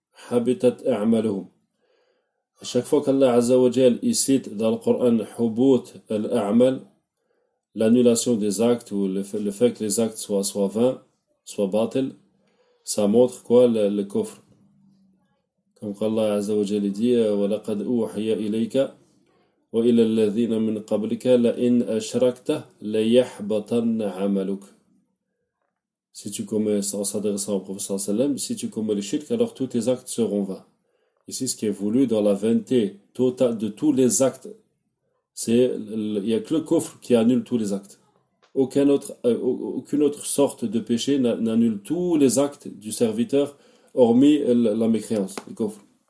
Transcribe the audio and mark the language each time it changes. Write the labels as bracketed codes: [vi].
[fr] Habitat a'maluhum. À chaque fois qu'Allah Azza wa Jal cite dans le Coran Hubut al-A'mal, l'annulation des actes ou le fait que les actes soient vains, soient bâtils, ça montre quoi le coffre. Comme qu'Allah Azza wa Jal dit [ar] وَلَقَدْ أُوحِيَ إِلَيْكَ وَإِلَى الَّذِينَ مِنْ قَبْلِكَ لَإِنْ أَشْرَكْتَ لَيَحْبَطَنَّ عَمَلُكَ. [fr] Si tu commets, en s'adressant au Prophète sallallahu alayhi wa sallam, si tu commets le shirk, alors tous tes actes seront vains. Ici, ce qui est voulu dans la vainqueté totale de tous les actes, c'est il n'y a que le kufr qui annule tous les actes. Aucune autre sorte de péché n'annule tous les actes du serviteur, hormis la mécréance, le kufr.